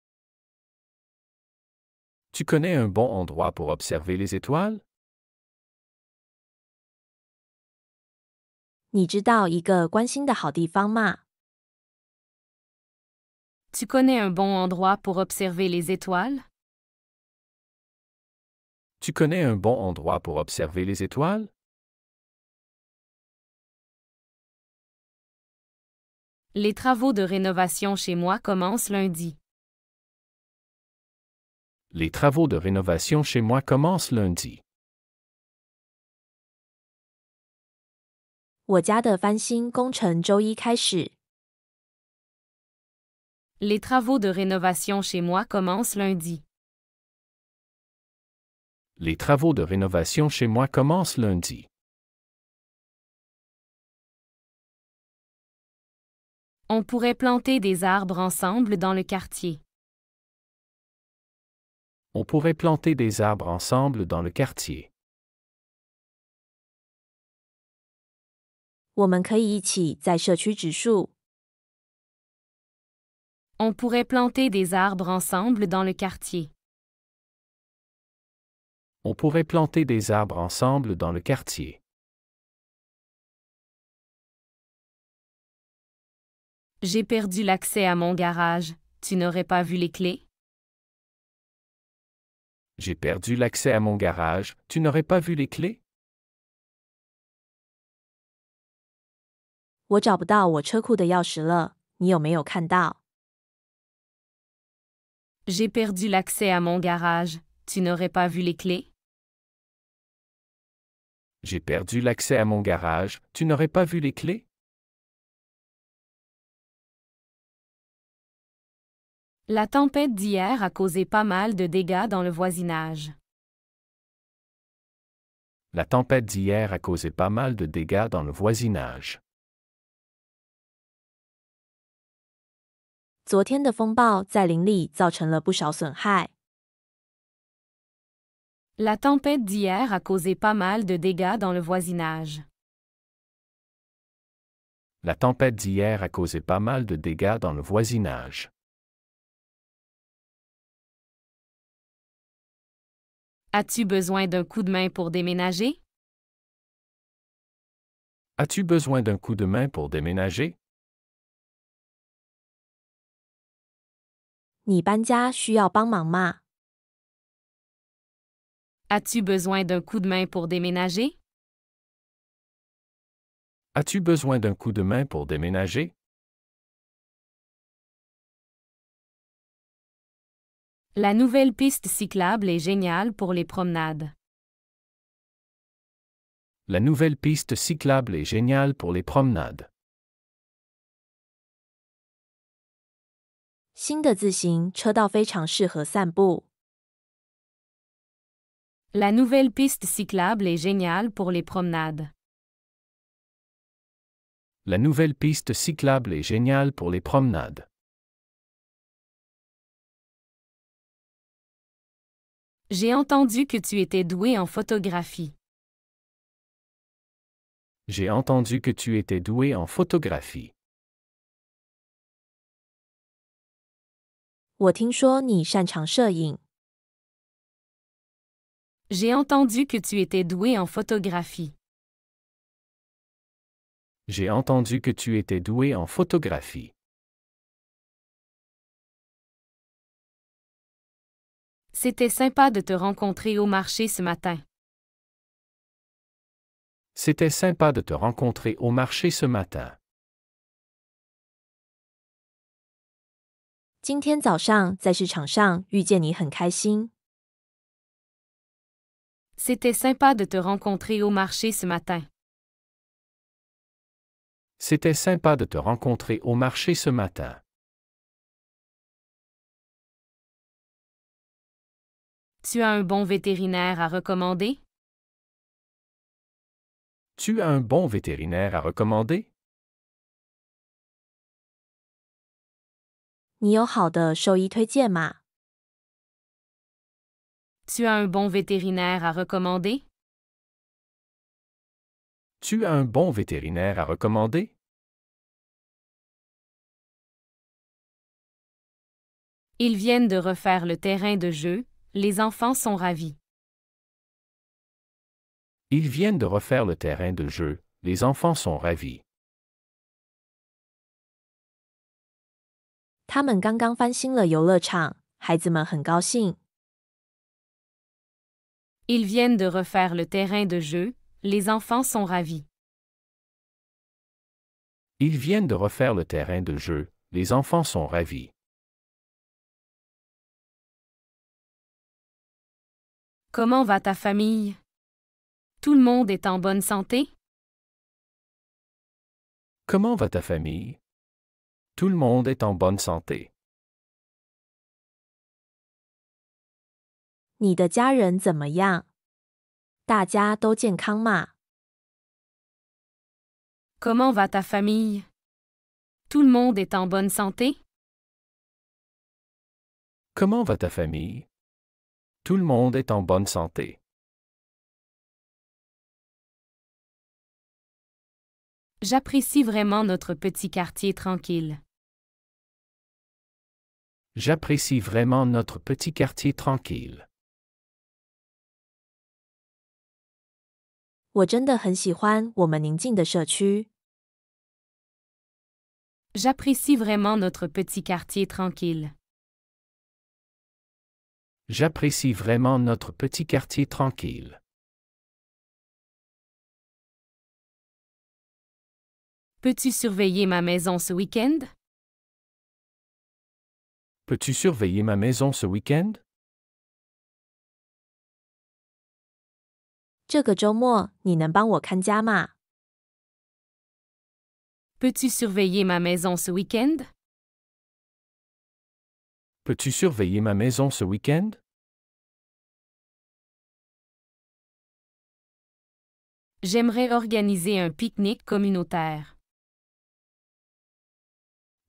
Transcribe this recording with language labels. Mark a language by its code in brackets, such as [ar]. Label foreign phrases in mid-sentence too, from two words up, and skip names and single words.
[fr] Tu connais un bon endroit pour observer les étoiles? [zh] 你知道一个关心的好地方吗？ [fr] Tu connais un bon endroit pour observer les étoiles? Tu connais un bon endroit pour observer les étoiles? Les travaux de rénovation chez moi commencent lundi. Les travaux de rénovation chez moi commencent lundi. [zh] 我家的翻新工程周一开始。 [fr] Les travaux de rénovation chez moi commencent lundi. Les travaux de rénovation chez moi commencent lundi. On pourrait planter des arbres ensemble dans le quartier. On pourrait planter des arbres ensemble dans le quartier. [zh] 我们可以一起在社区植树。 [fr] On pourrait planter des arbres ensemble dans le quartier. On pourrait planter des arbres ensemble dans le quartier. J'ai perdu l'accès à mon garage. Tu n'aurais pas vu les clés? J'ai perdu l'accès à mon garage. Tu n'aurais pas vu les clés? [zh] 我找不到我车库的钥匙了，你有没有看到？ [fr] J'ai perdu l'accès à mon garage. Tu n'aurais pas vu les clés? J'ai perdu l'accès à mon garage. Tu n'aurais pas vu les clés? La tempête d'hier a causé pas mal de dégâts dans le voisinage. La tempête d'hier a causé pas mal de dégâts dans le voisinage. [zh] 昨天的风暴在林里造成了不少损害。 [fr] La tempête d'hier a causé pas mal de dégâts dans le voisinage. La tempête d'hier a causé pas mal de dégâts dans le voisinage. As-tu besoin d'un coup de main pour déménager? As-tu besoin d'un coup de main pour déménager? [zh] 你搬家需要帮忙吗？ [fr] As-tu besoin d'un coup de main pour déménager? As-tu besoin d'un coup de main pour déménager? La nouvelle piste cyclable est géniale pour les promenades. La nouvelle piste cyclable est géniale pour les promenades. [zh] 新的自行车道非常适合散步。 [fr] La nouvelle piste cyclable est géniale pour les promenades. La nouvelle piste cyclable est géniale pour les promenades. J'ai entendu que tu étais doué en photographie. J'ai entendu que tu étais doué en photographie. [zh] 我听说你擅长摄影。 [fr] J'ai entendu que tu étais doué en photographie. J'ai entendu que tu étais doué en photographie. C'était sympa de te rencontrer au marché ce matin. C'était sympa de te rencontrer au marché ce matin. [zh] 今天早上在市场上遇见你很开心。 [fr] C'était sympa de te rencontrer au marché ce matin. C'était sympa de te rencontrer au marché ce matin. Tu as un bon vétérinaire à recommander? Tu as un bon vétérinaire à recommander? [zh] 你有好的兽医推荐吗？ [fr] Tu as un bon vétérinaire à recommander? Tu as un bon vétérinaire à recommander? Ils viennent de refaire le terrain de jeu, les enfants sont ravis. Ils viennent de refaire le terrain de jeu, les enfants sont ravis. [zh] 他们刚刚翻新了游乐场，孩子们很高兴。 [fr] Ils viennent de refaire le terrain de jeu, les enfants sont ravis. Ils viennent de refaire le terrain de jeu, les enfants sont ravis. Comment va ta famille? Tout le monde est en bonne santé? Comment va ta famille? Tout le monde est en bonne santé. [zh] 你的家人怎么样？大家都健康吗？ [fr] Comment va ta famille? Tout le monde est en bonne santé? Comment va ta famille? Tout le monde est en bonne santé. J'apprécie vraiment notre petit quartier tranquille. J'apprécie vraiment notre petit quartier tranquille. [zh] 我真的很喜欢我们宁静的社区。 [fr] J'apprécie vraiment notre petit quartier tranquille. J'apprécie vraiment notre petit quartier tranquille. Peux-tu surveiller ma maison ce week-end? Peux-tu surveiller ma maison ce week-end? [zh] 这个周末你能帮我看家吗？ [fr] Peux-tu surveiller ma maison ce week-end? Peux-tu surveiller ma maison ce week-end? J'aimerais organiser un pique-nique communautaire.